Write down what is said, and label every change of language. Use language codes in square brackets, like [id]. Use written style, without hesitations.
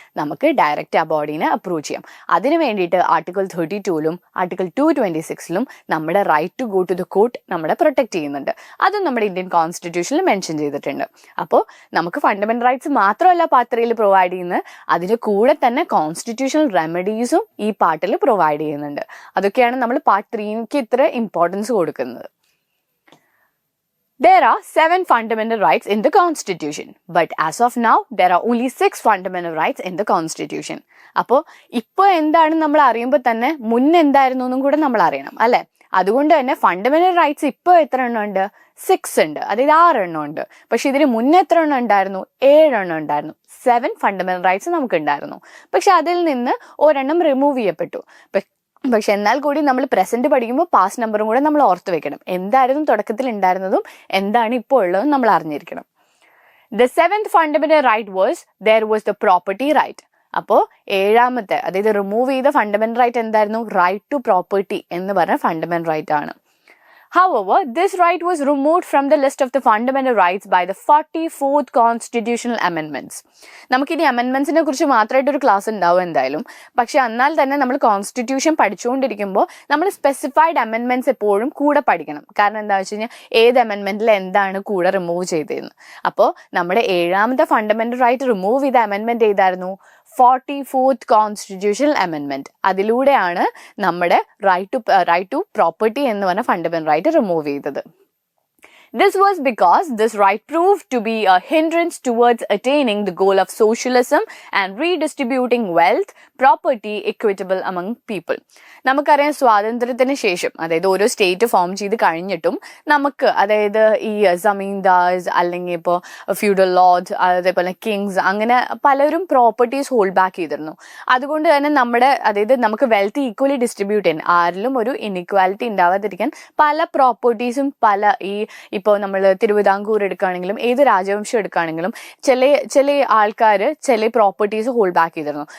[ml] നമുക്ക് ഡയറക്റ്റ് ആ ബോഡീനെ അപ്രൂവ് ചെയ്യാം. അതിന് വേണ്ടിയിട്ട് ആർട്ടിക്കിൾ 32ലും ആർട്ടിക്കിൾ 226ലും നമ്മുടെ [en] right to go to the court [ml] നമ്മളെ പ്രൊട്ടക്ട് ചെയ്യുന്നുണ്ട്. അതും നമ്മുടെ ഇന്ത്യൻ കോൺസ്റ്റിറ്റ്യൂഷനിൽ മെൻഷൻ ചെയ്തിട്ടുണ്ട്. അപ്പോൾ നമുക്ക് ഫണ്ടമെന്റൽ റൈറ്റ്സ് മാത്രമല്ല പാർട്ട് 3 പ്രൊവൈഡ് ചെയ്യുന്നത്, അതിന് കൂടെ തന്നെ കോൺസ്റ്റിറ്റ്യൂഷണൽ റെമഡീസും ഈ പാർട്ടിൽ പ്രൊവൈഡ് ചെയ്യുന്നുണ്ട്. അതൊക്കെയാണ് നമ്മൾ പാർട്ട് 3ക്ക് ഇത്ര ഇമ്പോർട്ടൻസ് കൊടുക്കുന്നത്. [en] There are 7 fundamental rights in the Constitution, but as of now, there are only 6 fundamental rights in the Constitution. [ml] അപ്പോൾ ഇപ്പോൾ എന്താണ് നമ്മൾ അറിയുമ്പോൾ തന്നെ മുന്നെന്തായിരുന്നു എന്നും കൂടെ നമ്മൾ അറിയണം, അല്ലെ? അതുകൊണ്ട് തന്നെ ഫണ്ടമെന്റൽ റൈറ്റ്സ് ഇപ്പോൾ എത്ര എണ്ണം ഉണ്ട്? 6 ഉണ്ട്, അതായത് 6 എണ്ണം ഉണ്ട്. പക്ഷെ ഇതിന് മുന്നേ എത്ര എണ്ണം ഉണ്ടായിരുന്നു? 7 എണ്ണം ഉണ്ടായിരുന്നു. 7 ഫണ്ടമെന്റൽ റൈറ്റ്സ് നമുക്ക് ഉണ്ടായിരുന്നു. പക്ഷെ അതിൽ നിന്ന് ഒരെണ്ണം റിമൂവ് ചെയ്യപ്പെട്ടു. പക്ഷെ എന്നാൽ കൂടി നമ്മൾ പ്രസന്റ് പഠിക്കുമ്പോൾ പാസ്റ്റ് നമ്പറും കൂടെ നമ്മൾ ഓർത്ത് വെക്കണം. എന്തായിരുന്നു തുടക്കത്തിൽ ഉണ്ടായിരുന്നതും എന്താണ് ഇപ്പോൾ ഉള്ളതും നമ്മൾ അറിഞ്ഞിരിക്കണം. [en] The 7th fundamental right there was the property right. [ml] അപ്പോൾ 7ാമത്തെ, അതായത് റിമൂവ് ചെയ്ത ഫണ്ടമെന്റൽ റൈറ്റ് എന്തായിരുന്നു? റൈറ്റ് ടു പ്രോപ്പർട്ടി എന്ന് പറഞ്ഞ ഫണ്ടമെന്റൽ റൈറ്റ് ആണ്. [en] However, this right was removed from the list of the fundamental rights by the 44th Constitutional Amendments. [ml] നമുക്കിനി അമെൻമെന്റ്സിനെ കുറിച്ച് മാത്രമായിട്ട് ഒരു ക്ലാസ് ഉണ്ടാവും എന്തായാലും. പക്ഷെ എന്നാൽ തന്നെ നമ്മൾ കോൺസ്റ്റിറ്റ്യൂഷൻ പഠിച്ചുകൊണ്ടിരിക്കുമ്പോൾ നമ്മൾ സ്പെസിഫൈഡ് അമെൻമെന്റ്സ് എപ്പോഴും കൂടെ പഠിക്കണം. കാരണം എന്താ വെച്ച് കഴിഞ്ഞാൽ ഏത് അമെൻമെന്റിൽ എന്താണ് കൂടെ റിമൂവ് ചെയ്തതെന്ന്. അപ്പോൾ നമ്മുടെ 7ാമത്തെ ഫണ്ടമെന്റൽ റൈറ്റ് റിമൂവ് ചെയ്ത അമെൻമെന്റ് ഏതായിരുന്നു? [en] 44th Constitutional Amendment. [ml] അതിലൂടെയാണ് നമ്മുടെ റൈറ്റ് ടു പ്രോപ്പർട്ടി എന്ന് പറഞ്ഞ ഫണ്ടമെന്റൽ റൈറ്റ് റിമൂവ് ചെയ്തത്. [en] This was because this right proved to be a hindrance towards attaining the goal of socialism and redistributing wealth, property equitable among people. [ml] നമുക്കറിയാം സ്വാതന്ത്ര്യത്തിന് ശേഷം, അതായത് ഓരോ സ്റ്റേറ്റ് ഫോം ചെയ്ത് കഴിഞ്ഞിട്ടും നമുക്ക്, അതായത് ഈ ജമീന്ദാർസ് അല്ലെങ്കിൽ ഇപ്പോൾ ഫ്യൂഡൽ ലോർഡ്സ്, അതേപോലെ കിങ്സ്, അങ്ങനെ പലരും പ്രോപ്പർട്ടീസ് ഹോൾഡ് ബാക്ക് ചെയ്തിരുന്നു. അതുകൊണ്ട് തന്നെ അതായത് നമുക്ക് വെൽത്ത് ഈക്വലി ഡിസ്ട്രിബ്യൂട്ട് ചെയ്യാൻ, ആരിലും ഒരു ഇൻഇക്വാലിറ്റി ഉണ്ടാവാതിരിക്കാൻ പല പ്രോപ്പർട്ടീസും ഇപ്പോൾ നമ്മൾ തിരുവിതാംകൂർ എടുക്കുകയാണെങ്കിലും ഏത് രാജവംശം എടുക്കുകയാണെങ്കിലും ചില ആൾക്കാർ ചില പ്രോപ്പർട്ടീസ് ഹോൾഡ് ബാക്ക് ചെയ്തിരുന്നു.